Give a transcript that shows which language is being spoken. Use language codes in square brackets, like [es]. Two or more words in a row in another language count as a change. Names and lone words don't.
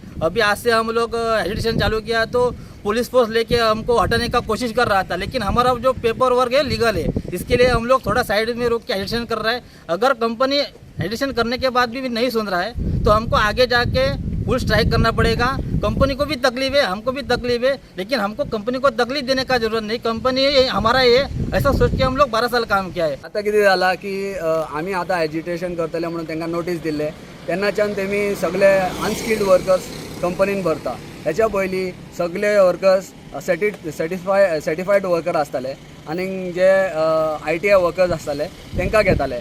[hi] अभी आज से हम लोग एजुकेशन चालू किया तो [en] police force [hi] लेके हमको हटाने का कोशिश कर रहा था, लेकिन हमारा जो [en] paper work [hi] है लीगल है, इसके लिए हम लोग थोड़ा साइड में रोक के एजुकेशन कर रहा है। अगर कंपनी एजुकेशन करने के बाद भी नहीं सुन रहा है तो हमको आगे जाके [en] full strike [hi] करना पड़ेगा। कंपनी को भी तकलीफ है, हमको भी तकलीफ है, लेकिन हमको कंपनी को तकलीफ देने का जरूरत नहीं, कंपनी हमारा ये ऐसा सोच के हम लोग 12 साल काम किया है। [kok] आता कितें जाला की आमी आता एजिटेशन करतले म्हणून तांकां नोटीस दिल्ले, तेन्नाच्यान तेमी सगळे [en] unskilled workers [kok] कंपनीन भरता। हेच्या पयलीं सगळे वर्कर्स [en] certified worker [kok] आसताले आनी जे ITI वर्कर्स आसताले तांकां घेताले।